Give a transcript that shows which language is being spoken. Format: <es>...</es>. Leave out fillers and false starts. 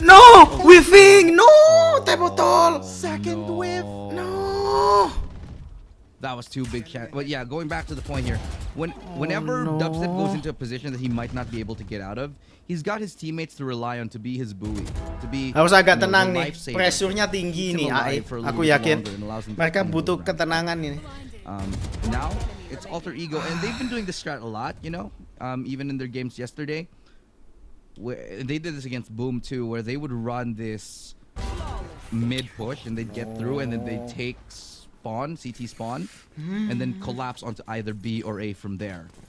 <en>No! Whiffing! No! Teh botol! Second whiff! No! That was too big chance. But yeah, going back to the point here, whenever Dubstep goes into a position that he might not be able to get out of, he's got his teammates to rely on to be his buoy, to be.</en> <id>Harus agak tenang nih. Pressure-nya tinggi nih, AE. Aku yakin mereka butuh ketenangan ini.</id> <en>Now it's Alter Ego, and they've been doing this strat a lot, you know. Even in their games yesterday, where they did this against Boom too, where they would run this mid push and they'd get through, and then they'd take spawn, CT spawn, and then collapse onto either B or A from there.</en>